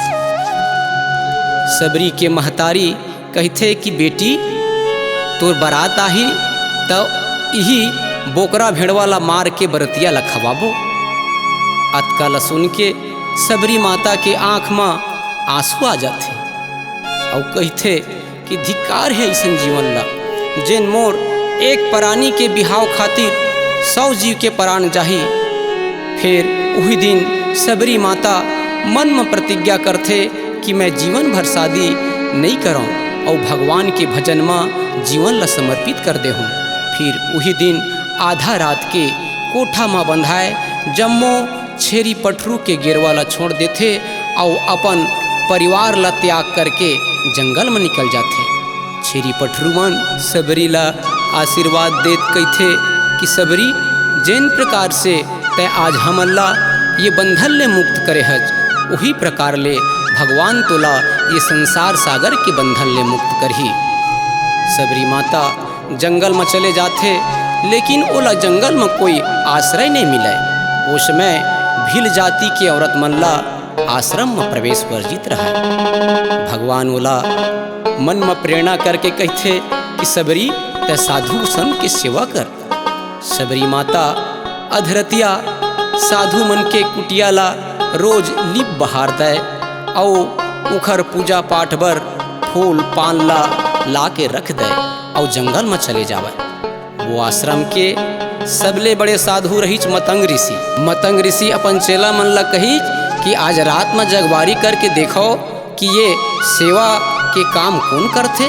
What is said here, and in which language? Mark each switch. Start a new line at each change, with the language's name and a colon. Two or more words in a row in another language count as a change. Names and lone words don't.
Chhattisgarhi: सबरी के महतारी कहते कि बेटी तोर बारात आही तो यही बोकरा भेड़वाला मार के बरतिया लखवाबो। अतका ला सुन के सबरी माता के आँख में आंसू आ जाते और कहते कि धिक्कार है ऐसा जीवन ला जिन मोर एक प्राणी के बिहाव खातिर 100 जीव के प्राण जाही। फिर वही दिन सबरी माता मन में प्रतिज्ञा करते कि मैं जीवन भर शादी नहीं करूँ और भगवान के भजन में जीवन ला समर्पित कर दे हूँ। फिर वही दिन आधा रात के कोठा में बंधाए जम्मो छेरी पटरू के गिरवाला छोड़ देते और अपन परिवार ला त्याग करके जंगल में निकल जाते। छेरी पटरूमन सबरी ला आशीर्वाद देत कहते कि सबरी जिन प्रकार से तय आज हमला ये बंधन ले मुक्त करे हज वही प्रकार ले भगवान तोला ये संसार सागर के बंधन ले मुक्त करही। सबरी माता जंगल में चले जाते लेकिन ओला जंगल में कोई आश्रय नहीं मिले। उस समय भील जाति के औरत मनला आश्रम में प्रवेश वर्जित रहा। भगवान ओला मन में प्रेरणा करके कहते कि सबरी ते साधु संत की सेवा कर। सबरी माता अधरतिया साधु मन के कुटिया ला रोज लिप बहार दे और उखर पूजा पाठ बर फूल पान ला के रख दे और जंगल में चले जावे। वो आश्रम के सबले बड़े साधु रही मतंग ऋषि अपन चेला मन ला कही कि आज रात में जगवारी करके देखो कि ये सेवा के काम कौन करते।